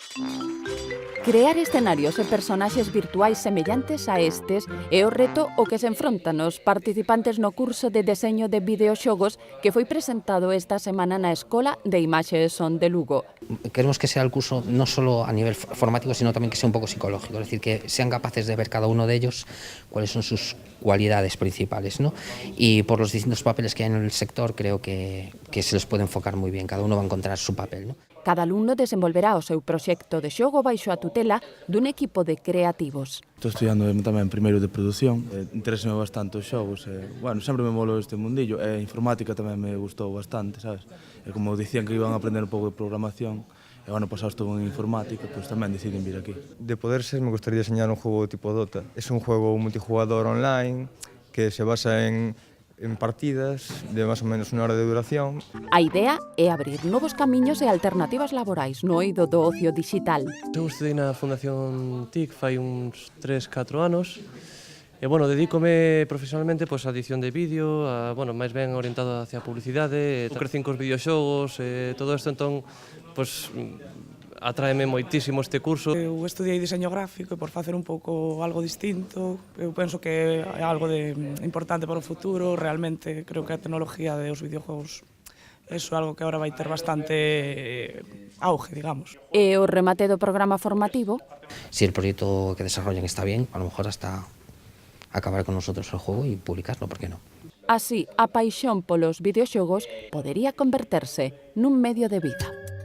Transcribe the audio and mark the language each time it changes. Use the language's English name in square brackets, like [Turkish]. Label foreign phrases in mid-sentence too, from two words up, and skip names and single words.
[Galician] Crear escenarios e personaxes virtuais semellantes a estes é o reto o que se enfrontan os participantes no curso de deseño de videoxogos que foi presentado esta semana na Escola de Imaxe e Son de Lugo. [Spanish] Queremos que sea el curso no solo a nivel formático, sino también que sea un poco psicológico, es decir, que sean capaces de ver cada uno de ellos cuáles son sus cualidades principales, ¿no? Y por los distintos papeles que hay en el sector creo que se les puede enfocar muy bien, cada uno va a encontrar su papel, ¿no? [Galician] Cada alumno desenvolverá o seu proxecto de xogo baixo a tutela dun equipo de creativos. Estou estudiando tamén primeiro de produción, interésame bastante os xogos, bueno, sempre me molou este mundillo, e a informática tamén me gustou bastante, sabes? E como dicían que iban a aprender un pouco de programación, e o ano pasado estuve en informática, pois tamén deciden vir aquí. [Spanish] De poder ser, me gustaría diseñar un juego tipo Dota. Es un juego multijugador online que se basa en partidas de [Galician] máis ou menos unha hora de duración. A idea é abrir novos camiños e alternativas laborais no eido do ocio digital. Eu estudei na Fundación TIC fai uns 3-4 anos e, bueno, dedícome profesionalmente á edición de vídeo, máis ben orientado hacia a publicidade, crecín cos videoxogos e todo isto, entón, atráeme moitísimo este curso. Eu estudiei diseño gráfico e por facer un pouco algo distinto, eu penso que é algo importante para o futuro, realmente creo que a tecnología dos videojuegos é algo que agora vai ter bastante auge, digamos. E o remate do programa formativo? [Spanish] Si el proyecto que desarrollan está bien, a lo mejor hasta acabar con nosotros el juego y publicarlo, ¿por qué no? [Galician] Así, a paixón polos videoxogos podería converterse nun medio de vida.